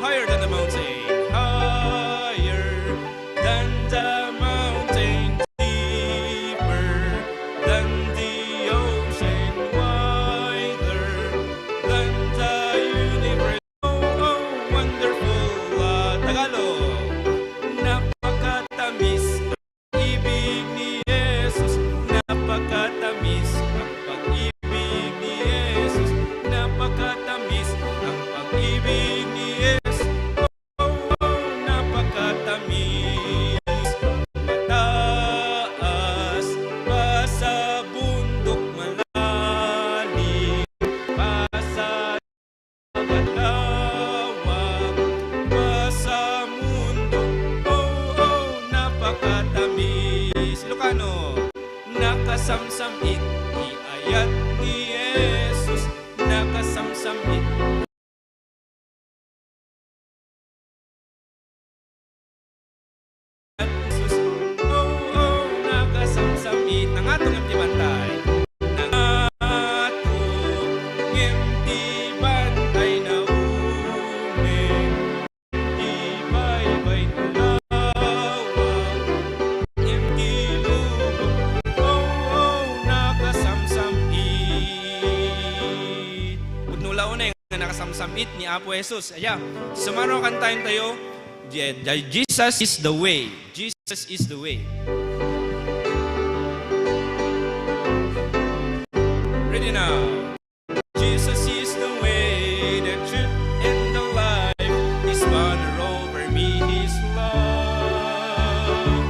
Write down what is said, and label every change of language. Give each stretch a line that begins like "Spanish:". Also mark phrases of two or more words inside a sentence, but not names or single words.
English: Higher than the mountain, higher than the mountain, deeper than the ocean, wider than the universe. Oh, oh, wonderful Tagalog.
Filipino: Napakatamis ang ibig ni Jesus. Napakatamis ang pag-ibig ni Jesus. Napakatamis ang pag-ibig ni Jesus. Oh, oh, napakatamis. Mataas pa sa bundok, malalim pa sa lawak pa sa mundo. Oh, oh, napakatamis. Ilocano.
Iloko: Nakasamsamit ni ayat ni Jesus. Nakasamsamit at Jesus. Oh, oh, nakasamsamit ng atong imtibantay. Ng atong imtibantay na umeng. Ibay-bay na lawak. Imtilubog. Oh, oh, nakasamsamit. Pudnulaw na yung nakasamsamit ni Apo Jesus.
Filipino: Aya, sumaro kantayin tayo.
English: Jesus is the way. Jesus is the way. Ready now. Jesus is the way, the truth, and the life. His banner over me, His love.